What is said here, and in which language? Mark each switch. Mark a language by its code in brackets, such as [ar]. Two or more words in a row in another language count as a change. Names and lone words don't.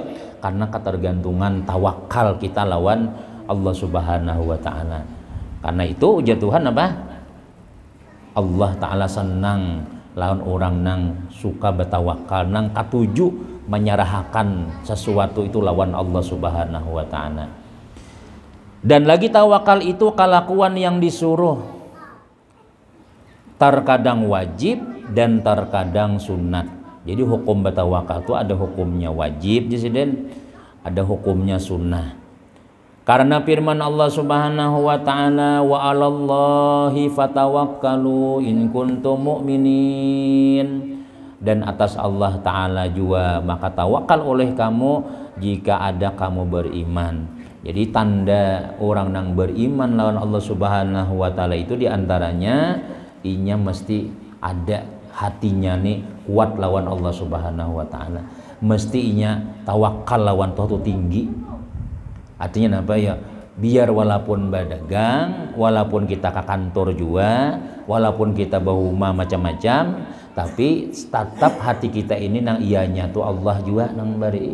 [bjn] Karena ketergantungan tawakal kita lawan Allah [ar] سبحانه وتعالى. [bjn] Karena itu ujar Tuhan apa? Allah Taala senang lawan orang nang suka bertawakal, nang katuju menyerahkan sesuatu itu lawan Allah [ar] سبحانه وتعالى. [bjn] Dan lagi tawakal itu kelakuan yang disuruh, terkadang wajib dan terkadang sunat. Jadi hukum bertawakal itu ada hukumnya wajib dan ada hukumnya sunnah. Karena firman Allah [ar] سبحانه وتعالى, وعلى الله فتوكلوا إن كنتم مؤمنين. [bjn] Dan atas Allah Ta'ala juga maka tawakal oleh kamu jika ada kamu beriman. Jadi tanda orang yang beriman lawan Allah [ar] سبحانه وتعالى [bjn] itu diantaranya inya mesti ada hatinya nih kuat lawan Allah Subhanahu Wa Taala. Mesti inya tawakal lawan Tuhan tinggi. Artinya apa ya? Biar walaupun berdagang, walaupun kita ke kantor juga, walaupun kita bahuma macam-macam, tapi tetap hati kita ini nang ianya tuh Allah juga nang beri.